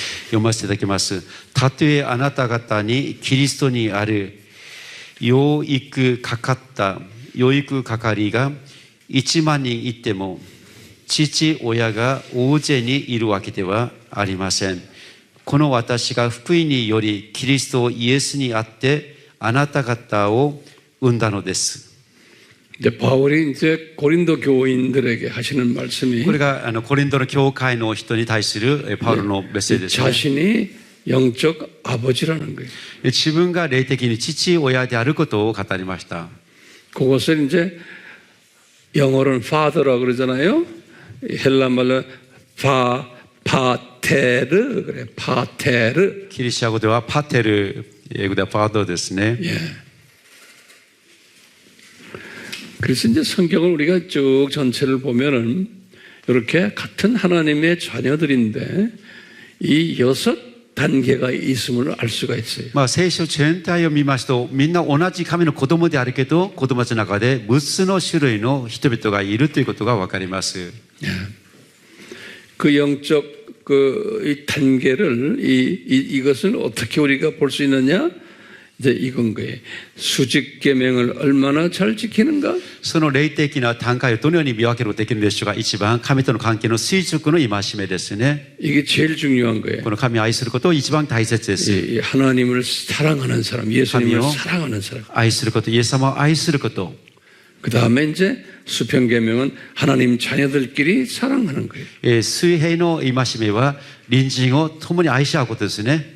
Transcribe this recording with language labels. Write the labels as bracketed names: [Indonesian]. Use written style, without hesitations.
[Japanese] 読ませていただきます。たとえあなた方にキリストにある養育係が1万人いても、父親が大勢にいるわけではありません。この私が福音によりキリストイエスにあってあなた方を生んだのです。 [Korean] 이제 바울이 이제 고린도 교인들에게 하시는 말씀이 [Japanese] これがコリントの教会の人に対するパウロのメッセージですね。 [Korean] 자신이 영적 아버지라는 거예요. [Japanese] 自分が霊的に父親であることを語りました。 [Korean] 그것을 이제 영어로는 father라고 그러잖아요. 헬라 말로 파테르 그래. 파테르. [Japanese] ギリシャ語ではパテル、英語ではファードですね。 [Korean] 예. 그래서 이제 성경을 우리가 쭉 전체를 보면은 이렇게 같은 하나님의 자녀들인데 이 6단계가 있음을 알 수가 있어요. [Japanese] 聖書全体を見ますと、みんな同じ神の子供であるけど、子供たちの中で6つの種類の人々がいるということがわかります。 [Korean] 예. 그 영적 이 단계를 이것을 어떻게 우리가 볼 수 있느냐? 이제 이건 거예요. 수직 계명을 얼마나 잘 지키는가? [Japanese] その霊的な段階をどのように見分けることができるでしょうか。一番神との関係の垂直の戒めですね。 [Korean] 이게 제일 중요한 거예요. [Japanese] この神を愛することを一番大切です。 [Korean] 이 하나님을 사랑하는 사람, 예수님을 사랑하는 사람. [Japanese] 愛すること、イエス様を愛すること。 [Korean] 그 다음에 이제 수평 계명은 하나님 자녀들끼리 사랑하는 거예요. [Japanese] 水平の戒めは隣人を共に愛し合うことですね。